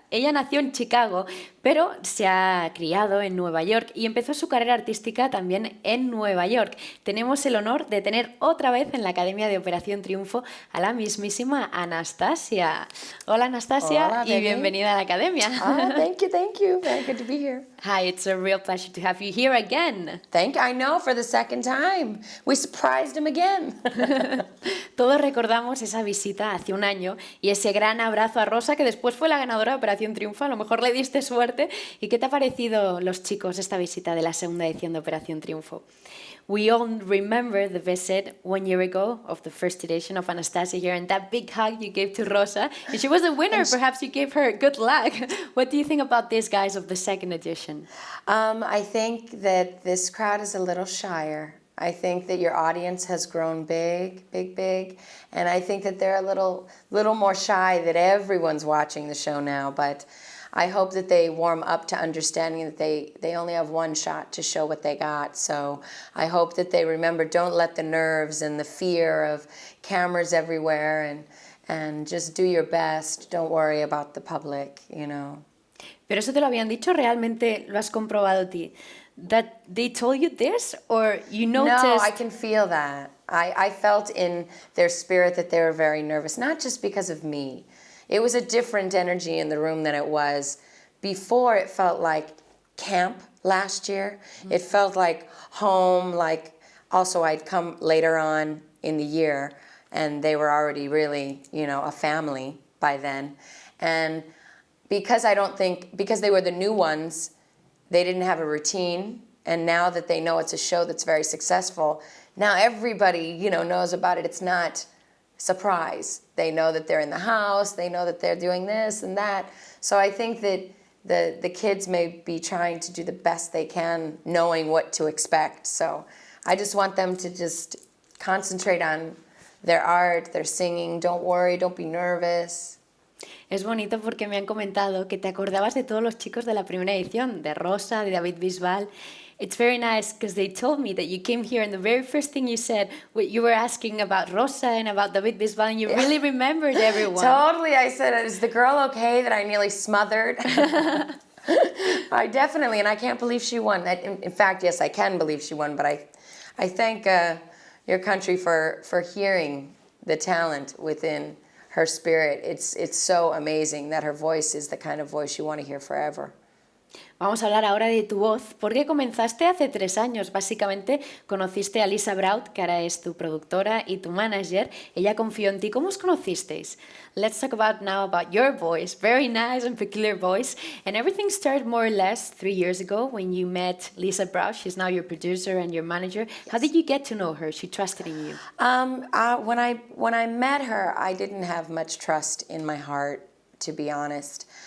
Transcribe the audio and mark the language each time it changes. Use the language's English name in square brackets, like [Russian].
[Spanish] Ella nació en Chicago, pero se ha criado en Nueva York y empezó su carrera artística también en Nueva York. Tenemos el honor de tener otra vez en la Academia de Operación Triunfo a la mismísima Anastasia. Hola Anastasia. Hola, y bienvenida a la Academia. [English] Thank you. Very good to be here. Hi, it's a real pleasure to have you here again. Thank you. I know, for the second time. We surprised him again. [Spanish] Todos recordamos esa visita hace un año y ese gran abrazo a Rosa que después fue la ganadora de Operación Triunfo. A lo mejor le diste suerte. ¿Y qué te ha parecido, los chicos, esta visita de la segunda edición de Operación Triunfo? [English] We all remember the visit 1 year ago of the first edition of Anastasia here and that big hug you gave to Rosa. And she was the winner. Perhaps you gave her good luck. What do you think about these guys of the second edition? I think that this crowd is a little shyer. I think that your audience has grown big. And I think that they're a little more shy that everyone's watching the show now. But I hope that they warm up to understanding that they only have one shot to show what they got. So I hope that they remember, don't let the nerves and the fear of cameras everywhere and just do your best. Don't worry about the public, you know. [Spanish] Pero eso te lo habían dicho, ¿realmente lo has comprobado ti? [English] That they told you this, or you noticed? No, I can feel that. I felt in their spirit that they were very nervous, not just because of me. It was a different energy in the room than it was before. It felt like camp last year. It felt like home, like also I'd come later on in the year and they were already really, a family by then. And because they were the new ones, they didn't have a routine. And now that they know it's a show that's very successful, now everybody, knows about it. It's not surprise. They know that they're in the house. They know that they're doing this and that. So I think that the kids may be trying to do the best they can, knowing what to expect. So I just want them to just concentrate on their art, their singing. Don't worry, don't be nervous. [Spanish] Es bonito porque me han comentado que te acordabas de todos los chicos de la primera edición, de Rosa, de David Bisbal. [English] It's very nice because they told me that you came here and the very first thing you said, you were asking about Rosa and about David Bisbal, and you really remembered everyone. Totally. I said, is the girl okay that I nearly smothered? I definitely, and I can't believe she won. In fact, yes, I can believe she won, but I thank your country for hearing the talent within her spirit. It's so amazing that her voice is the kind of voice you want to hear forever. [Spanish] Vamos a hablar ahora de tu voz, porque comenzaste hace 3 años. Básicamente conociste a Lisa Braut, que ahora es tu productora y tu manager. Ella confió en ti. ¿Cómo os conocisteis? [English] Let's talk now about your voice. Very nice and peculiar voice. And everything started more or less 3 years ago when you met Lisa Braut. She's now your producer and your manager. Yes. How did you get to know her? She trusted in you. When I met her, I didn't have much trust in my heart, to be honest.